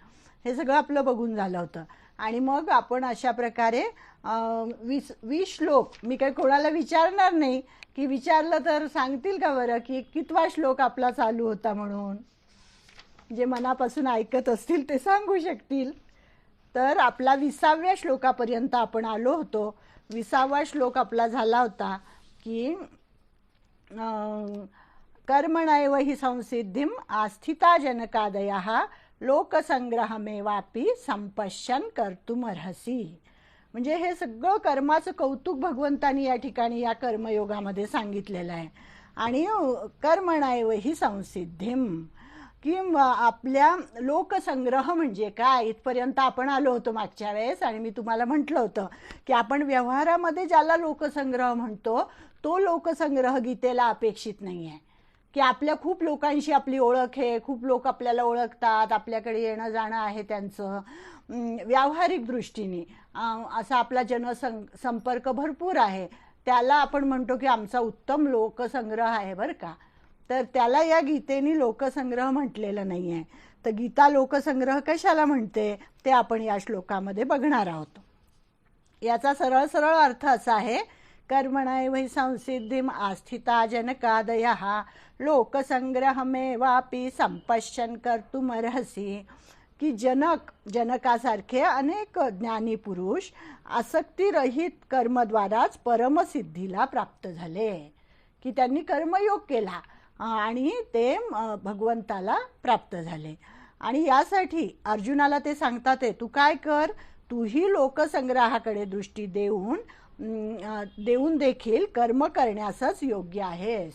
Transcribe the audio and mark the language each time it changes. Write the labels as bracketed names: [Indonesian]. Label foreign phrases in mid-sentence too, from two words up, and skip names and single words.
[Marathi] हे सगळं आपलं बघून झालं होतं आणि मग आपण अशा प्रकारे 20 श्लोक, मी काही कोणाला विचारणार नाही की विचारलं तर सांगतील का बरं की कितवा श्लोक आपला चालू होता म्हणून। जे मनापासून ऐकत असतील ते सांगू शकतील। तर आपला 20व्या श्लोकापर्यंत आपण आलो होतो। 20वा श्लोक आपला झाला होता की [Sanskrit] कर्मणैव हि संसिद्धिम आस्थिता जनकादयः लोकसंग्रहमेवापि संपश्यन् कर्तुमर्हसि। [Marathi] म्हणजे हे सगळं कर्माचं कौतुक भगवंतांनी या ठिकाणी या कर्मयोगामध्ये सांगितलेलं आहे। आणि [Sanskrit] कर्मणैव हि संसिद्धिम [Marathi] की आपल्या लोकसंग्रह म्हणजे काय इथपर्यंत आपण आलो होतो मागच्या वेळेस। आणि मी तुम्हाला म्हटलं होतं की आपण व्यवहारामध्ये ज्याला लोकसंग्रह म्हणतो तो लोकसंग्रह गीतेला अपेक्षित नाही आहे की आपल्या खूप लोकांशी आपली ओळख आहे, खूप लोक आपल्याला ओळखतात, आपल्याकडे येणं जाणं आहे त्यांचं, व्यावहारिक दृष्टीने असा आपला जनसंपर्क भरपूर आहे, त्याला आपण म्हणतो की आमचा उत्तम लोकसंग्रह आहे बरं का। तर त्याला या गीतेने लोकसंग्रह म्हटलेलं नाही आहे। तर गीता लोकसंग्रह कशाला म्हणते ते आपण या श्लोकामध्ये बघणार आहोत। याचा सरळ अर्थ असा आहे, [Sanskrit] कर्मणैव हि संसिद्धिम आस्थिता जनकादयः लोकसंग्रहमेवापि संपश्यन् कर्तुमर्हसि। [Marathi] की जनकासारखे अनेक ज्ञानी पुरुष आसक्तीरहित कर्मद्वाराच परमसिद्धीला प्राप्त झाले की त्यांनी कर्मयोग केला आणि ते भगवंताला प्राप्त झाले। आणि यासाठी अर्जुनाला ते सांगतात, तू काय कर, तूही लोकसंग्रहाकडे दृष्टी देऊन देखील कर्म करण्यासच योग्य आहेस.